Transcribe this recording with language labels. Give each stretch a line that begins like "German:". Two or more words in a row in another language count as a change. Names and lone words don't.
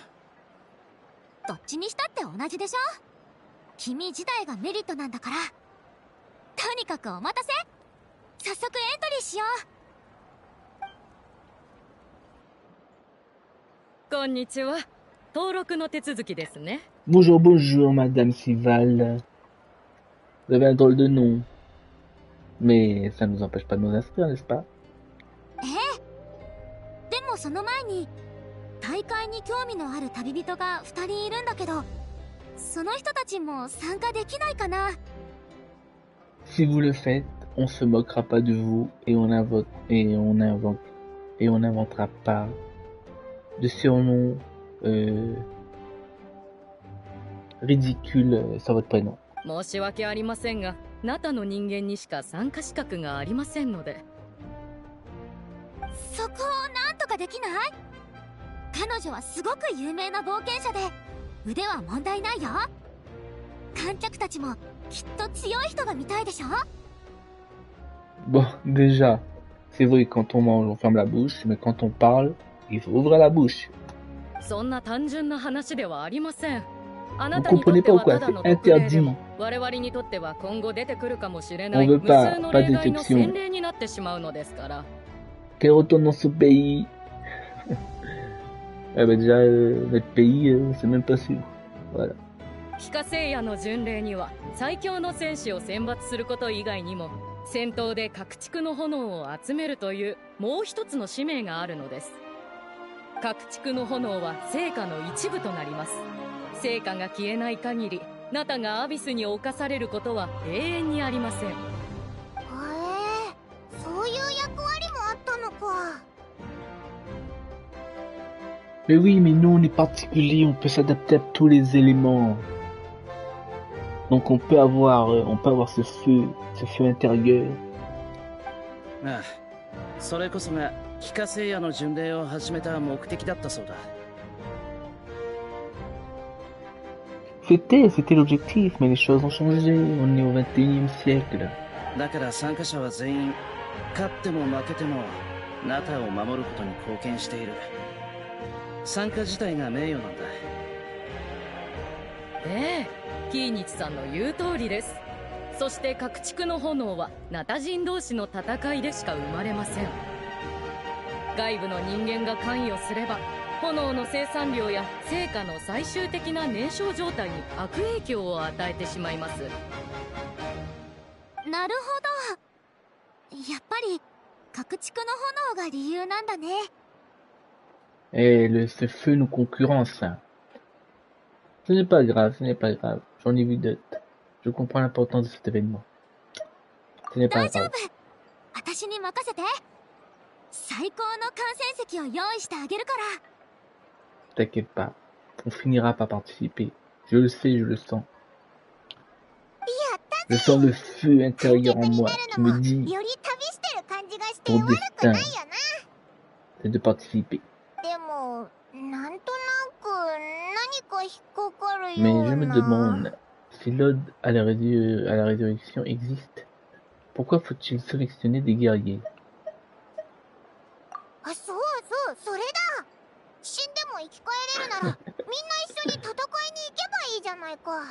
Japanese: どっちにしたって同じでしょ。君自体がメリットなんだから。とにかくお待たせ。早速エントリーしよう。こんにちは。登録の手続きですね。
French: Bonjour, bonjour, Madame Sival. Vous avez un drôle de nom. Mais ça ne nous empêche pas de nous inscrire, n'est-ce pas?
Japanese: でもその前に大会に興味のある旅人が2人いるんだけど、その人たちも参加できないかな。
French: Si vous le faites, on se moquera pas de vous et on n'inventera pas de surnoms ridicules sur votre prénom.
Japanese: 申し訳ありませんが、ナタの人間にしか参加資格がありませんので。そこをなんとかできない？彼女はすごく有名な冒険者で腕は問題ないよ。観客たちもきっと強い人が見たいでしょ。
French: Bon, déjà, c'est vrai que quand on mange, on ferme la bouche, mais quand on parle, il faut ouvrir la bouche.
Japanese: そんな単純な話ではありません。あな
French: Vous
Japanese: たにとっ
French: comprenez
Japanese: て
French: pas ou
Japanese: は
French: quoi?
Japanese: ただの
French: C'est
Japanese: 特例で
French: interdit.
Japanese: も、我々にとっては今後出てくるかもしれな
French: On
Japanese: い
French: veut
Japanese: 無
French: pas,
Japanese: 数の
French: pas
Japanese: 例外の
French: d'exception.
Japanese: 先例になってしまうのですから。
French: Qu'elle retourne dans ce pays. Ah bah déjà, notre pays, c'est même pas sûr. Voilà.
Japanese: 帰化聖夜の巡礼には最強の戦士を選抜すること以外にも、戦闘で各地区の炎を集めるというもう一つの使命があるのです。各地区の炎は聖火の一部となります。聖火が消えない限り、ナタがアビスに侵されることは永遠にありません。へえ、そういう役割もあったのか。
French: Mais oui, mais nous, on est particulier, on peut s'adapter à tous les éléments. Donc on peut avoir ce feu intérieur.
Japanese: ああ、それこそが帰化聖夜の巡礼を始めた目的だったそうだ。
French: C'était l'objectif, mais les choses ont changé. On est au 21e siècle.
Japanese: だから参加者は全員、勝っても負けてもナタを守ることに貢献している。参加自体が名誉なんだ。ええ、キーニチさんの言う通りです。そして各地区の炎はナタ人同士の戦いでしか生まれません。外部の人間が関与すれば、炎の生産量や成果の最終的な燃焼状態に悪影響を与えてしまいます。なるほど。やっぱり各地区の炎が理由なんだね。
French: Et ce feu nous concurrence. Ce n'est pas grave, ce n'est pas grave. J'en ai vu d'autres. Je comprends l'importance de cet événement. Ce n'est pas
Japanese: 大丈
French: grave.
Japanese: 夫。 私に任せて。最高の観戦席を用意してあげるから。
French: T'inquiète pas, on finira par participer. Je le sais, je le sens.
Japanese: やった
French: Je
Japanese: ぜ。
French: sens le feu
Japanese: 観
French: intérieur
Japanese: 客
French: en
Japanese: に
French: moi
Japanese: なる
French: qui
Japanese: の
French: me
Japanese: も
French: dit
Japanese: より旅してる感じがして
French: ton
Japanese: 悪くない
French: destin,
Japanese: よな。
French: c'est de participer.
Japanese: でもなんとなく何か引っかかる
French: Mais
Japanese: よ
French: je
Japanese: う
French: me
Japanese: な。
French: demande si l'ode à à la résurrection existe. Pourquoi faut-il sélectionner des guerriers?
Japanese: あ、そうそう、それだ。死んでも生き返れるならみんな一緒に戦いに行けばいいじゃないか。